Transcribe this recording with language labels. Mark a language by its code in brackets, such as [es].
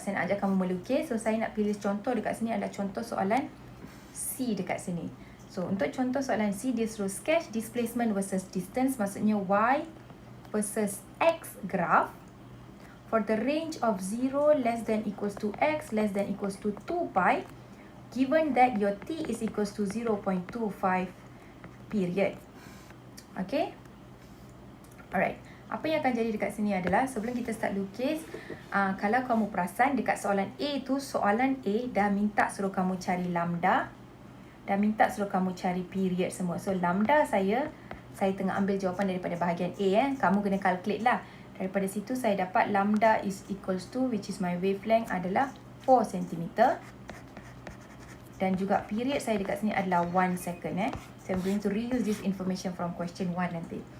[ms] Saya nak ajak kamu melukis. So saya nak pilih contoh dekat sini adalah contoh soalan C dekat sini. So untuk contoh soalan C, dia suruh sketch displacement versus distance. Maksudnya [en] y versus x graph for the range of 0 less than equals to x less than equals to 2 pi, given that your t is equals to 0.25 period. [ms] Okay. Alright. Apa yang akan jadi dekat sini adalah, sebelum kita start lukis, kalau kamu perasan dekat soalan A tu, soalan A dah minta suruh kamu cari lambda, dah minta suruh kamu cari period semua. So lambda saya tengah ambil jawapan daripada bahagian A. Kamu kena calculate lah. Daripada situ saya dapat lambda is equals to, [en] which is my wavelength, [ms] adalah 4 cm. Dan juga period saya dekat sini adalah 1 second. [en] So I'm going to reuse this information from question 1 [ms] nanti.